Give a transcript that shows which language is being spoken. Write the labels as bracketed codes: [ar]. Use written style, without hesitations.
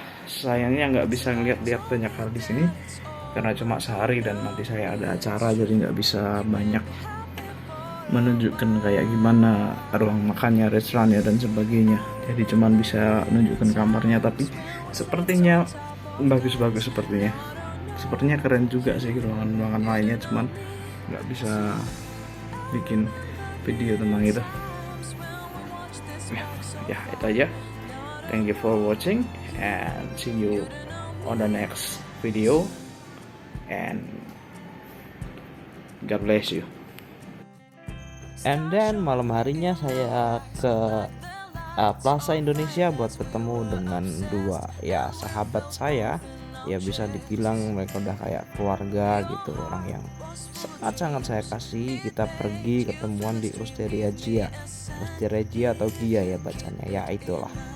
[id] Sayangnya nggak bisa lihat banyak hal di sini karena cuma sehari dan nanti saya ada acara, jadi nggak bisa banyak menunjukkan kayak gimana ruang makannya, restorannya dan sebagainya. Jadi cuman bisa menunjukkan kamarnya, tapi sepertinya bagus-bagus sepertinya keren juga sih ruangan-ruangan lainnya, cuman nggak bisa bikin video tentang itu. Ya itu aja. [en] Thank you for watching and see you on the next video, and God bless you. And then [id] malam harinya saya ke Plaza Indonesia buat ketemu dengan dua ya sahabat saya. Ya bisa dibilang mereka udah kayak keluarga gitu, orang yang sangat saya kasih. Kita pergi ketemuan di Osteria Gia atau Gia ya bacanya, ya itulah.